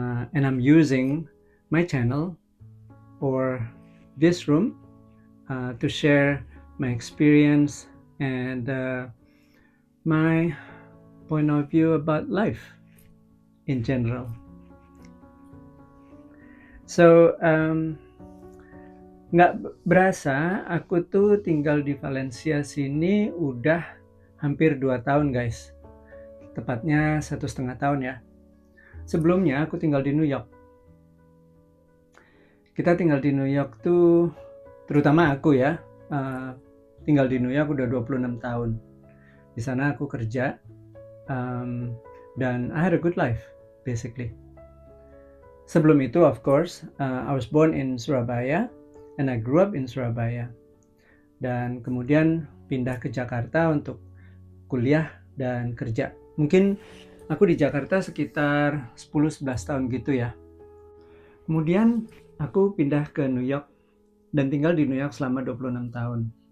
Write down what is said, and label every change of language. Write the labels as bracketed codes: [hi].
[en] And I'm using my channel or this room to share my experience and my point of view about life in general. [id] So, nggak berasa aku tuh tinggal di Valencia sini udah hampir 2 tahun guys. Tepatnya 1,5 tahun ya. Sebelumnya aku tinggal di New York. Kita tinggal di New York tuh, terutama aku ya, tinggal di New York udah 26 tahun. Di sana aku kerja, dan [en] I had a good life, basically. [id] Sebelum itu, [en] of course, I was born in Surabaya, and I grew up in Surabaya. [id] Dan kemudian pindah ke Jakarta untuk kuliah dan kerja. Mungkin aku di Jakarta sekitar 10-11 tahun gitu ya. Kemudian aku pindah ke New York dan tinggal di New York selama 26 tahun.